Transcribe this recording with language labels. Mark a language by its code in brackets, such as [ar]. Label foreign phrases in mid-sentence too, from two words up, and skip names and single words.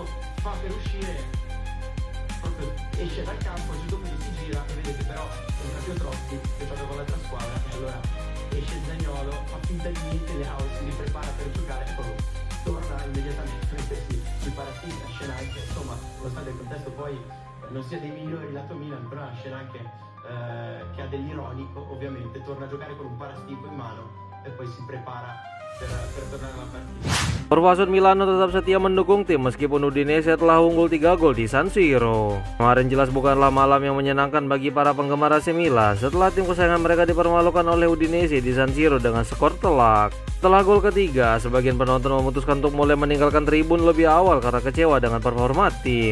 [it] fa per uscire, proprio esce dal campo, il giocatore si gira e vedete però entra Piotrowski che gioca con l'altra squadra e allora esce Zaniolo, fa finta di niente, Leao si riprepara per giocare e poi torna immediatamente a mettersi sui parastico, la scena anche, insomma, nonostante il contesto poi non sia dei migliori lato Milan, però è una scena anche che ha dell'ironico, ovviamente, torna a giocare con un parastico in mano e poi si prepara per tornare alla partita. [id] Forward Milano tetap setia mendukung tim meskipun Udinese telah unggul 3 gol di San Siro. Kemarin jelas bukanlah malam yang menyenangkan bagi para penggemar AC Milan setelah tim kesayangan mereka dipermalukan oleh Udinese di San Siro dengan skor telak. Setelah gol ketiga, sebagian penonton memutuskan untuk mulai meninggalkan tribun lebih awal karena kecewa dengan performa tim.